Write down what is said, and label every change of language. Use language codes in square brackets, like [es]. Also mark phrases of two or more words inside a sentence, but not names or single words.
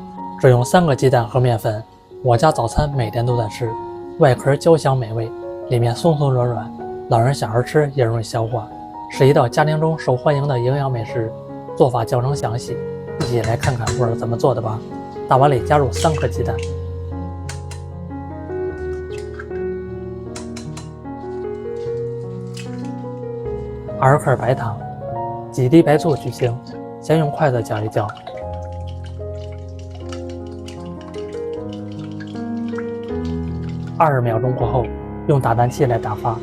[zh] 只用3个鸡蛋和面粉，我家早餐每天都在吃，外壳焦香美味，里面松松軟軟，老人小孩吃也容易消化，是一道家庭中受歡迎的營養美食。做法教程詳細，一起來看看我是怎麼做的吧。大碗裡加入3顆雞蛋，2克白糖，幾滴白醋去腥，先用筷子攪一攪。20秒鐘過後，用打蛋器來打發。